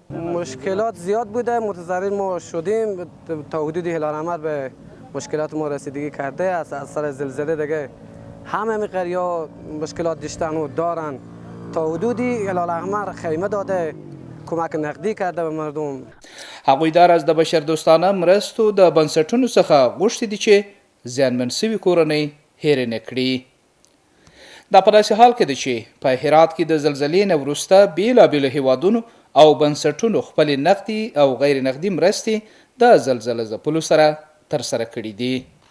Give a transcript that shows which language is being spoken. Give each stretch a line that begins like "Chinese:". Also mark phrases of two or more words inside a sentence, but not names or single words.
Persian: مشکلات زیاد بوده، متضرر ما شدیم، تا حدود هلال احمر به مشکلات ما رسیدگی کرده. از اثر زلزله دیگه همه قریا مشکلات داشتن و دارن، تا حدودی هلال احمر خیمه داده، کمک نقدی کرده به مردم.
Pashto: هغوی دار از د بشردوستانه مرستو د بنسټونو څخه غوښتي دي چې زیانمن سوي کورنۍ هېرې نه کړي. دا په داسې حال کې ده چې په هرات کې د زلزلې نه وروسته بېلابېلو هیوادونو او بنسټونو خپلې نقدي او غیر نقدي مرستې د زلزله ځپلو سره ترسره کړي دي.